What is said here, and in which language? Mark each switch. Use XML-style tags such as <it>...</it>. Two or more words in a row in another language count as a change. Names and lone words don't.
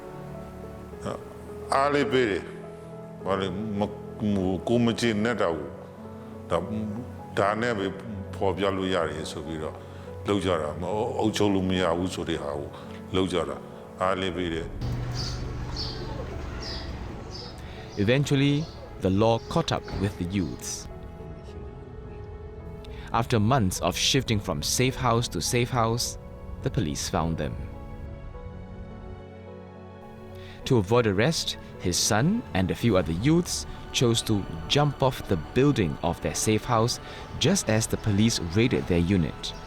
<my>အားလေးပေးတယ်ဘာလဲကိုမချင်နဲ့တော့ဒါနဲ့ပဲပေါ်ပြလို့ရတယ်ဆိုပြီးတော့လောက်ကြတာမအုပ်ချုပ်လို့မရဘူးဆိုတဲ့ဟာကိုလောက်ကြတာအားလေးပေးတယ်</my> <en>Eventually, the law caught up with the youths. After months of shifting from safe house to safe house, the police found them. To avoid arrest, his son and a few other youths chose to jump off the building of their safe house just as the police raided their unit.</en>